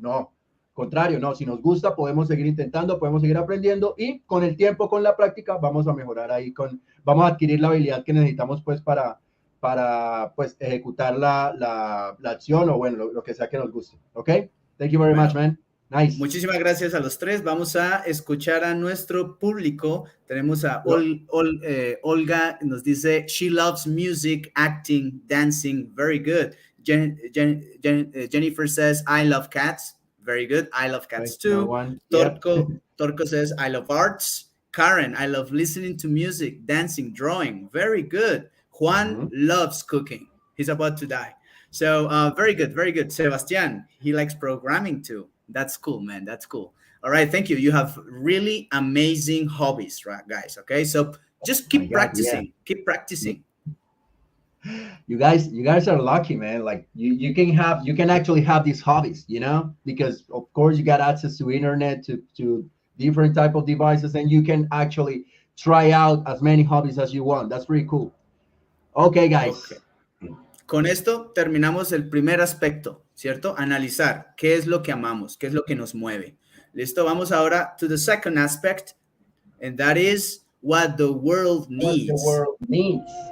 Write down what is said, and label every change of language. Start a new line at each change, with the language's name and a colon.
Spanish: No, contrario, no, si nos gusta podemos seguir intentando, podemos seguir aprendiendo y con el tiempo, con la práctica, vamos a mejorar ahí, vamos a adquirir la habilidad que necesitamos pues para pues ejecutar la acción o bueno, lo que sea que nos guste.
English: Ok, thank you very much,
Spanish: Bueno,
English: man. Nice.
Spanish: muchísimas gracias a los tres. Vamos a escuchar a nuestro público. Tenemos a Olga, nos dice,
English: she loves music, acting, dancing. Very good. Jennifer says, I love cats. Very good. I love cats too. Yep. Torco says, I love arts. Karen, I love listening to music, dancing, drawing. Very good. Juan loves cooking. He's about to die. So very good, very good. Sebastian, he likes programming too. That's cool, man. That's cool. All right, thank you. You have really amazing hobbies, right, guys? Okay, so just keep practicing. Keep practicing. You guys are lucky, man. Like you can actually have these hobbies, because of course you got access to internet, to different type of devices, and you can actually try out as many hobbies as you want. That's pretty cool. Okay, guys. Okay.
Spanish: Con esto terminamos el primer aspecto, ¿cierto? Analizar qué es lo que amamos, qué es lo que nos mueve. Listo, vamos ahora
English: to the second aspect, and that is what the world needs. What the world needs.